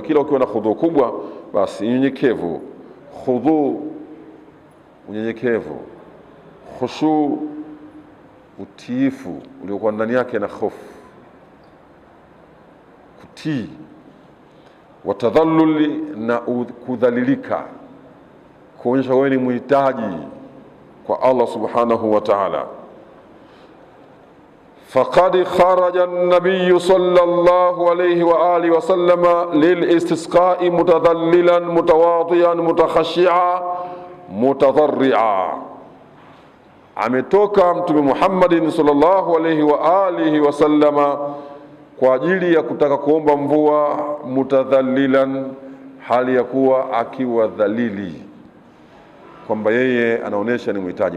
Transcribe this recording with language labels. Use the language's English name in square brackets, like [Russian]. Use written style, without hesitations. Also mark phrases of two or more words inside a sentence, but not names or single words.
[Swahili] Kila ukiwa na khudhu kubwa, basi unyenyekevu, khudhu, unyenyekevu, khushu, utiifu uliokuwa ndani yake na hofu, kutii, watadhalluli, na kudhalilika, kuonyesha wewe ni muhitaji kwa [Arabic] الله سبحانه وتعالى. فقد خرج النبي صلى الله عليه وآله وسلم للاستسقاء متذللا متواضعا متخشعا متضرعا. [Swahili] Ametoka Mtume Muhammad [Arabic] صلى الله عليه وعلى آله وسلم [Swahili] kwa ajili ya kutaka kuomba mvua, mutadhallilan, hali ya kuwa akiwa dhalili, kwamba yeye anaonesha ni mhitaji.